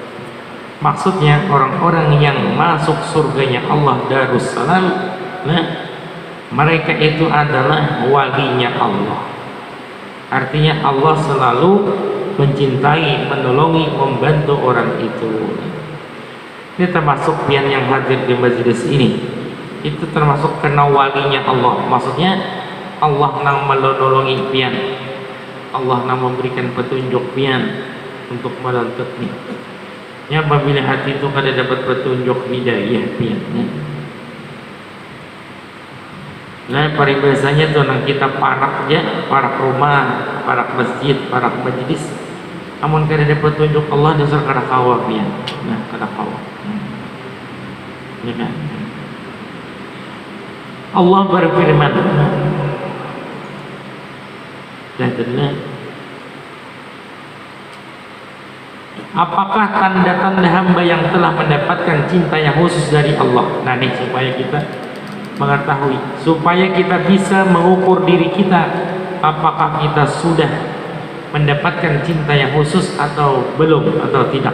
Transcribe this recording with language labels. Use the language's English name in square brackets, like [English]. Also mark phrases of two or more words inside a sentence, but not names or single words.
[Indonesian] Maksudnya orang-orang yang masuk surganya Allah Darussalam, mereka itu adalah walinya Allah. Artinya Allah selalu mencintai, menolongi, membantu orang itu. Ini termasuk pian yang hadir di majelis ini, itu termasuk kena walinya Allah. Maksudnya Allah yang menolongi pian, Allah yang memberikan petunjuk pian untuk menuntutnya. Ya, apabila hati itu kada dapat petunjuk hidayah pian. [Banjar] Nah, paribasanya tuh nang kita parak ya, parak rumah, parak masjid, parak majlis. Amun kada dapat petunjuk Allah dasar kada kawa pian. Nah, kada kawa. [Indonesian] Ya kan? Allah berfirman, apakah tanda-tanda hamba yang telah mendapatkan cinta yang khusus dari Allah? Nah, nih supaya kita mengetahui, supaya kita bisa mengukur diri kita, apakah kita sudah mendapatkan cinta yang khusus atau belum, atau tidak.